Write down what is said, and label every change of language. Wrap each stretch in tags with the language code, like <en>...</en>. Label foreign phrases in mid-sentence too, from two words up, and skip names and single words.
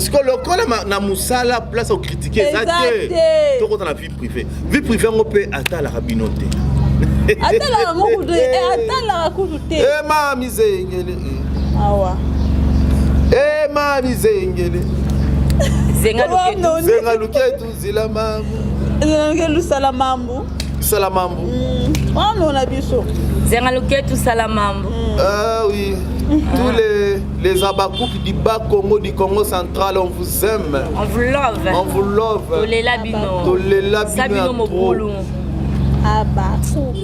<ln>Sikoyo lokola ma-, na mosala,</ln> <fr>place au critiquer,</fr> <ln>eza Eza te. te. Tokota na</ln> <fr>Vie privée. Vie privée,</fr> <ln>yango mpe atalaka bino te. Atalaka moku te, eh, atalaka kutu te.</ln> <kg>Eh, mami zengele, eh. Awa. Eh, mami zengele. Zenga Awa, luketu. noni. Zenga luketu, zila mamu. Zenga luketu, sala mambu. Sala mambu. Mm. Wana ona biso. Zenga luketu, sala mambu.</kg> <fr>Mm. Ah oui. Tous les, les Abakouk du bas Congo, du Congo central, on vous aime. On vous love. On vous love.</fr> <ln>Tolela bino. Tolela bino Sabino ya trop. Mobulu. Abakouk.</ln>